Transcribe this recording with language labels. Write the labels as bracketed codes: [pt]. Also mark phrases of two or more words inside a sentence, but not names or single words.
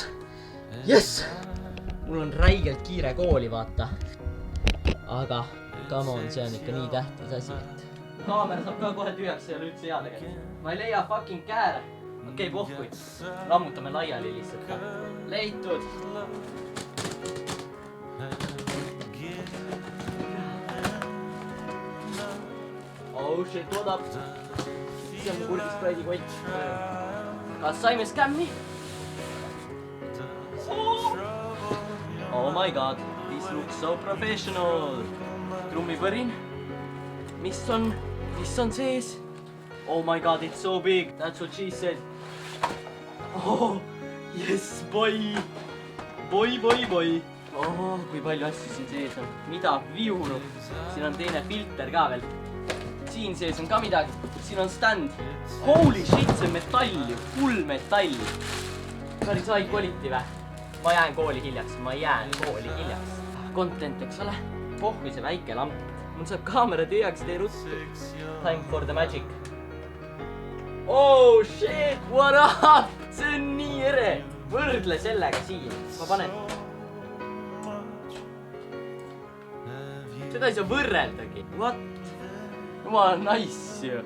[et] Jess. Mul on räigelt kiire kooli, vaata. Aga [en] come on, [et] see on ikka nii tähtis asi, et kaamera saab ka kohe tühjaks, see ei ole üldse hea tegelikult. Ma ei leia fucking kääre. Okei, pohkuid. Lammutame laiali lihtsalt ka. Leitud. [en] Oh shit, what up? [et] See on mu kurgispraidi kott. Kas saime skämmi? [en] Oh my god, this looks so professional. [et] Trummipõrin. Mis on sees? [en] Oh my god, it's so big. That's what she said. Oh, yes, boy. Boy. [et] Oh, kui palju asju siin sees on. Mida viuru? Siin on teine filter ka veel. Siin sees on ka midagi. Siin on stand. [en] Holy shit, [et] see on metall ju. [en] Full metall. [et] Päris [en] high quality [et] vä? Ma jään kooli hiljaks. Content, eks ole? Pohvi see väike lamp. Mul saab kaamera tühjaks, tee ruttu. [en] Time for the magic. Oh shit, what up? [et] See on nii ere. Võrdle sellega siia. Ma panen. Seda ei saa võrreldagi. What? Jumala nice ju.